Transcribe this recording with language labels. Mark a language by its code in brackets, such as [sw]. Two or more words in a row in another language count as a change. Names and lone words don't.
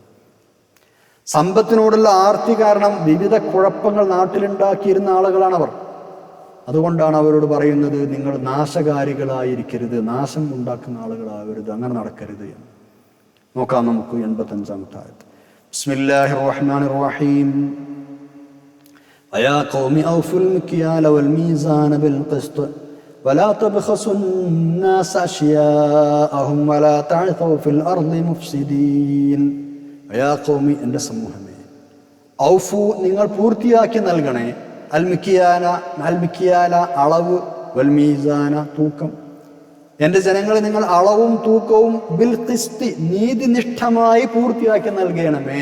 [ml] സമ്പത്തിനോടുള്ള ആർത്തി കാരണം വിവിധ കുഴപ്പങ്ങൾ നാട്ടിലുണ്ടാക്കിയിരുന്ന ആളുകളാണവർ. അതുകൊണ്ടാണ് അവരോട് പറയുന്നത്, നിങ്ങൾ നാശകാരികളായിരിക്കരുത്, നാശം ഉണ്ടാക്കുന്ന ആളുകളാവരുത്, അങ്ങനെ നടക്കരുത് എന്ന്. നോക്കാം നമുക്ക് 85-ാമത്തെ ആയത്ത്. [ar] بسم الله الرحمن الرحيم. ويا قوم أوفوا المكيال والميزان بالقسط ولا تبخسوا الناس أشياءهم ولا تعثوا في الأرض مفسدين. ويا قوم [ml] എൻ്റെ സമൂഹമേ, ഔഫു നിങ്ങൾ പൂർത്തിയാക്കി നൽകണേ, അൽമിക്കിയാല അളവ്, വൽമീസാന തൂക്കം. എൻ്റെ ജനങ്ങളെ നിങ്ങൾ അളവും തൂക്കവും [ar] بالقسط [ml] നീതിനിഷ്ഠമായി പൂർത്തിയാക്കി നൽകണമേ.